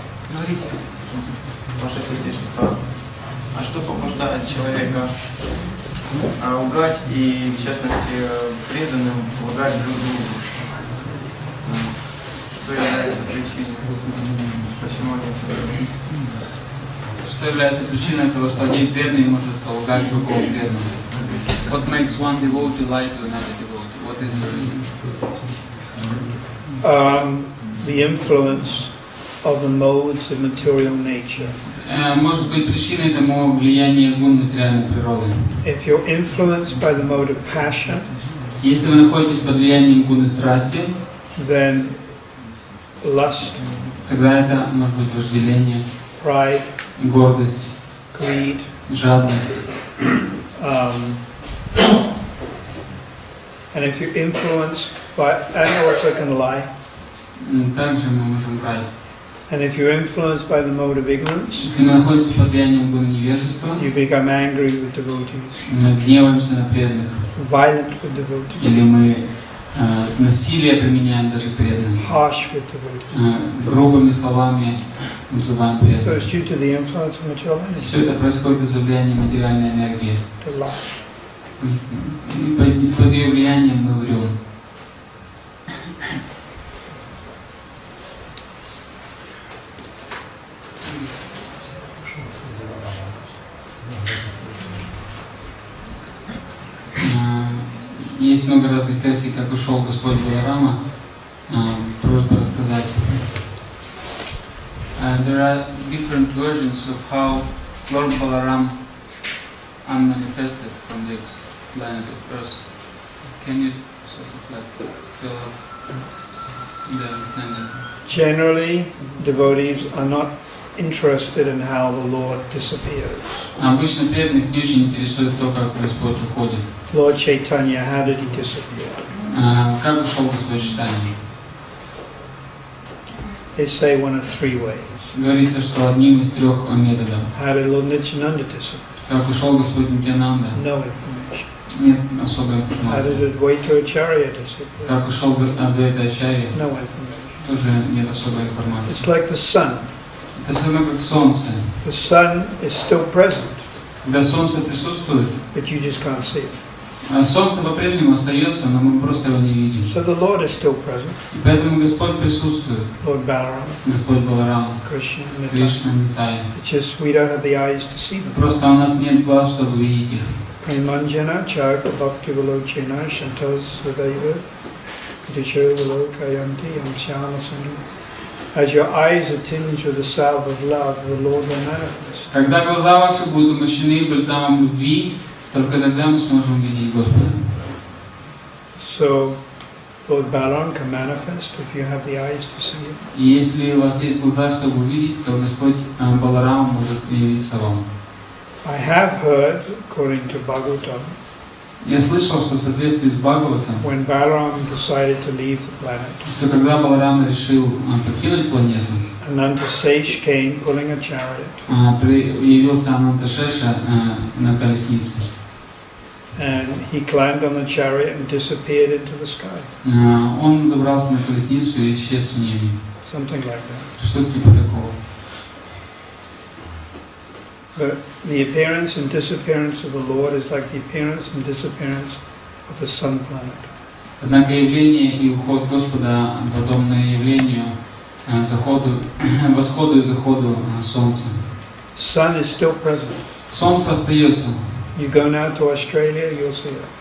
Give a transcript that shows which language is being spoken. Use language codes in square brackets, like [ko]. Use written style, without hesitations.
[ru] Смотрите, ваше святейшество, а что побуждает человека лгать и, в частности, преданным лгать друг другу? Что является причиной? Почему они? Что является причиной того, что один преданный может лгать другому преданному? [en] What makes one devotee lie to another devotee? What is the reason? The influence of the modes of material nature. [ru] Может быть причиной тому влияние гун материальной природы. [en] If you're influenced by the mode of passion, [ru] если вы находитесь под влиянием гуны страсти, [en] then lust, [ru] тогда это может быть вожделение, [en] pride, [ru] гордость, [en] greed, [ru] жадность. [en] And if you're influenced by, and also can lie. [ru] Также мы можем брать. [en] And if you're influenced by the mode of ignorance, [ru] если мы находимся под влиянием гуны невежества, [en] you become angry with devotees. [ru] Мы гневаемся на преданных. [en] Violent with devotees. [ru] Или мы насилие применяем даже к преданным. [en] Harsh with devotees. [ru] Грубыми словами называем преданных. [en] So it's due to the influence of material energy. [ru] Все это происходит из-за влияния материальной энергии. [en] To lie. [ru] И под ее влиянием мы врем. Есть много разных версий, как ушел Господь Баларама. Просьба рассказать. [en] There are different versions of how Lord Balaram unmanifested from the planet of Earth. Can you sort of like tell us the understanding? Generally, devotees are not interested in how the Lord disappears. [ru] Обычно преданных не очень интересует то, как Господь уходит. [en] Lord Chaitanya, how did he disappear? [ru] Как ушел Господь Чайтанья? [en] They say one of three ways. [ru] Говорится, что одним из трех методов. [en] How did Lord Nityananda disappear? [ru] Как ушел Господь Нитьянанда? [en] No information. [ru] Нет особой [en] How [ru] информации. [en] did Advaita Acharya disappear? [ru] Как ушел Адвайта Ачарья? [en] No information. [ru] Тоже нет особой информации. [en] It's like the sun. [ru] Это все равно как солнце. [en] The sun is still present, [ru] Когда солнце присутствует, [en] but you just can't see it. [ru] солнце по-прежнему остается, но мы просто его не видим. [en] So the Lord is still present. [ru] И поэтому Господь присутствует. [en] Lord Balaram, [ru] Господь Баларам, [en] Krishna, [ru] Кришна, Нитай. [en] It's just we don't have the eyes to see them. [ru] Просто у нас нет глаз, чтобы видеть их. [sa] Premanjana charta bhakti valochena shantas vadaiva disho valokayanti amsyama sanu. [en] As your eyes are tinged with the salve of love, the Lord will manifest. [ru] Когда глаза ваши будут умощены бальзамом любви, только тогда мы сможем видеть Господа. [en] So Lord Balaram can manifest if you have the eyes to see it. [ru] И если у вас есть глаза, чтобы увидеть, то Господь Баларам может явиться вам. [en] I have heard, according to Bhagavatam, [ru] Я слышал, что в соответствии с Бхагаватом, [en] when Balaram decided to leave the planet, [ru] что когда Баларам решил покинуть планету, [en] Ananta Sage came pulling a chariot, [ru] явился Ананташеша на колеснице. [en] and he climbed on the chariot and disappeared into the sky. [ru] Он забрался на колесницу и исчез в небе. [en] Something like that. [ru] Что-то типа такого. [en] But the appearance and disappearance of the Lord is like the appearance and disappearance of the sun planet. [ru] Однако явление и уход Господа подобно явлению восходу и заходу солнца. [en] Sun is still present. [ru] Солнце остается. [en] You go now to Australia, you'll see it.